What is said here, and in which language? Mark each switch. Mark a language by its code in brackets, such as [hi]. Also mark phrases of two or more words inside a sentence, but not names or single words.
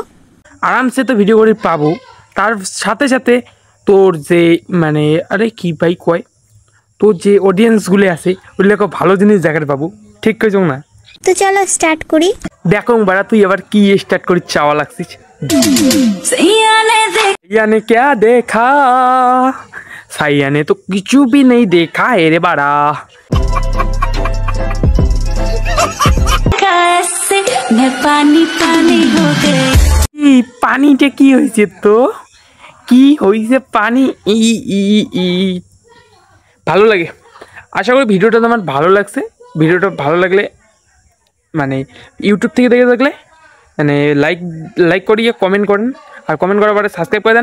[bn] আরামসে তো ভিডিও করে পাবো, তার সাথে সাথে তোর যে মানে আরে কি ভাই কয়, তোর যে অডিয়েন্সগুলো আছে ওগুলোকে ভালো জিনিস দেখাতে পাবো। ঠিক কইছ না? তো চলো স্টার্ট করি। দেখো বাড়া তুই আবার কি স্টার্ট করি চাওয়া লাগছিস। [hi] सैया ने क्या देखा, सैया ने तो कुछ भी नहीं देखा है रे बाड़ा। पानी पानी हो गए, [bn] পানিটা কি হয়েছে তো? কি হয়েছে পানি? ই ই ই ভালো লাগে। আশা করি ভিডিওটা তোমার ভালো লাগছে। ভিডিওটা ভালো লাগলে মানে ইউটিউব থেকে দেখে থাকলে মানে লাইক করিয়ে কমেন্ট করেন, আর কমেন্ট করার পরে সাবস্ক্রাইব করে দেন।